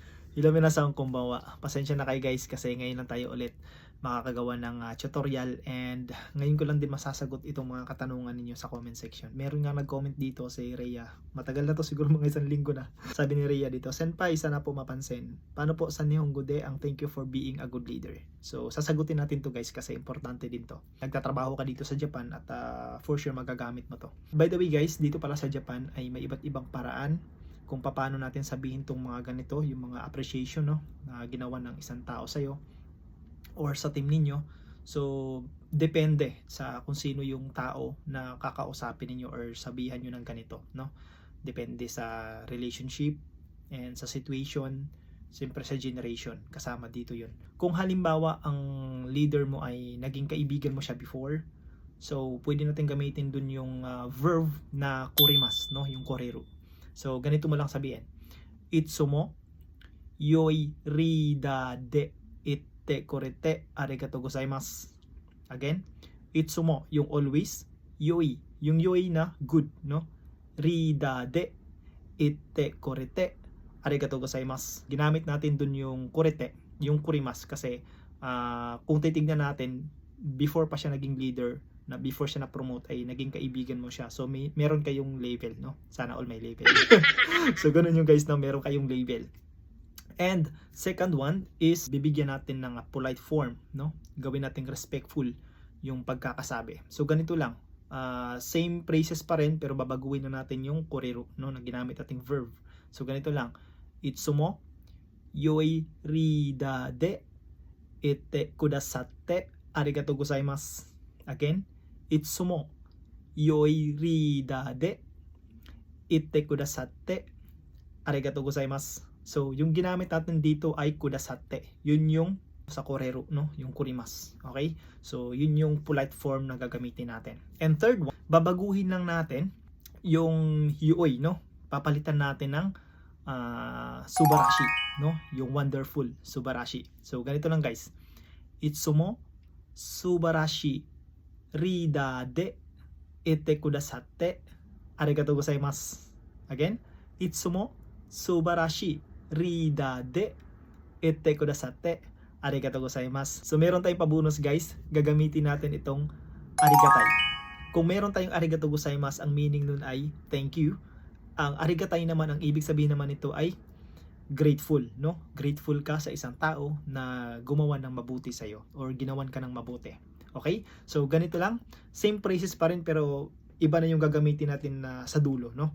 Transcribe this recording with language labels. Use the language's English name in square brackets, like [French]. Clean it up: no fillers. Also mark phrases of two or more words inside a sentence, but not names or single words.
[Japanese] Hello みなさんこんばんは. [Filipino] Pasensya na kayo guys kasi ngayon lang tayo ulit makakagawa ng tutorial and ngayon ko lang din masasagot itong mga katanungan ninyo sa [English] comment section. [Filipino] Meron nga nag-comment dito si Rhea. Matagal na to siguro mga isang linggo na. Sabi ni Rhea dito, Senpai, sana po mapansin. Paano po sa [Japanese] 日本語で [Filipino] ang [English] thank you for being a good leader? [Filipino] So sasagutin natin to guys kasi importante din to. Nagtatrabaho ka dito sa Japan at for sure magagamit mo to. [English] By the way [Filipino] guys, dito pala sa Japan ay may iba't ibang paraan kung paano natin sabihin tong mga ganito, yung mga appreciation no, na ginawa ng isang tao sa'yo or sa team ninyo. So, depende sa kung sino yung tao na kakausapin ninyo or sabihan nyo ng ganito. No? Depende sa relationship and sa situation, siyempre sa generation, kasama dito yun. Kung halimbawa ang leader mo ay naging kaibigan mo siya before, so pwede natin gamitin dun yung verb na kurimas, no? Yung koreru. So, ganito mo lang sabihin. [Japanese] いつも、良いリーダーでいてくれてありがとうございます. Again, itsumo, [Filipino] yung always, yoi, yung yoi na good, no? [Japanese] リーダーでいてくれてありがとうございます. [Filipino] Ginamit natin dun yung korete, yung kurimas kasi kung titignan natin, before pa siya naging leader, na before siya na-promote ay naging kaibigan mo siya. So meron kayong label, no? Sana all may label. So ganun yung guys, no? Meron kayong label. [English] And second one is [Filipino] bibigyan natin ng [English] polite form, [Filipino] no? Gawin natin respectful yung pagkakasabi. So ganito lang. [English] Same phrases [Filipino] pa rin pero babaguhin na natin yung koreru, no? Na ginamit nating verb. So ganito lang. [Japanese] いつも良いリーダーでいてくださってありがとうございます. Again, いつも良いリーダーでいてくださってありがとうございます. [Filipino] So, yung ginamit natin dito ay kudasatte. Yun yung sa koreru, no? Yung kurimas. Okay? So, yun yung [English] polite form [Filipino] na gagamitin natin. [English] And third one, [Filipino] babaguhin lang natin yung yoi, no? Papalitan natin ng subarashi, no? Yung wonderful, subarashi. So, ganito lang guys. [Japanese] いつも素晴らしいリーダーでいてくださってありがとうございます. Again, いつも素晴らしいリーダーでいてくださってありがとうございます. [Filipino] So meron tayong pabonus guys, gagamitin natin itong arigatai. Kung meron tayong [Japanese] ありがとうございます, [Filipino] ang meaning nun ay [English] thank you. [Filipino] Ang arigatai naman, ang ibig sabihin naman nito ay grateful, no? Grateful ka sa isang tao na gumawa ng mabuti sa iyo or ginawan ka ng mabuti. Okay? So ganito lang, [English] same phrases [Filipino] pa rin pero iba na yung gagamitin natin na sa dulo, no?